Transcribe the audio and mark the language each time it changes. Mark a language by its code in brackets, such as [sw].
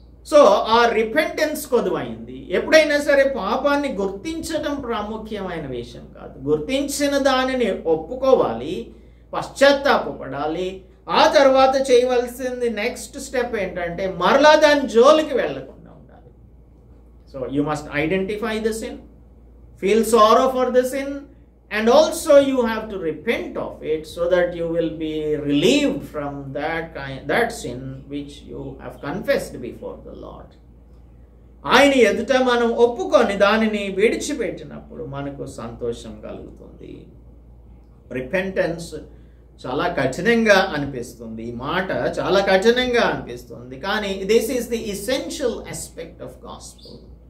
[te] So ఆ repentance కొదువైంది. ఎప్పుడైనా సరే పాపాన్ని గుర్తించడం ప్రాముఖ్యమైన విషయం కాదు. గుర్తించిన దానిని ఒప్పుకోవాలి, పశ్చాత్తాపపడాలి. ఆ తర్వాత చేయవలసింది నెక్స్ట్ స్టెప్ ఏంటంటే మరలా దాని జోలికి వెళ్ళకుండా ఉండాలి. [en] So you must identify the sin, feel sorrow for the sin, and also you have to repent of it so that you will be relieved from that sin which you have confessed before the Lord. [te] ఆయన ఎదుట మనం ఒప్పుకొని దానిని విడిచిపెట్టినప్పుడు మనకు సంతోషం కలుగుతుంది. Repentance చాలా కఠినంగా అనిపిస్తుంది, ఈ మాట చాలా కఠినంగా అనిపిస్తుంది. [en] కానీ this is the essential aspect of gospel.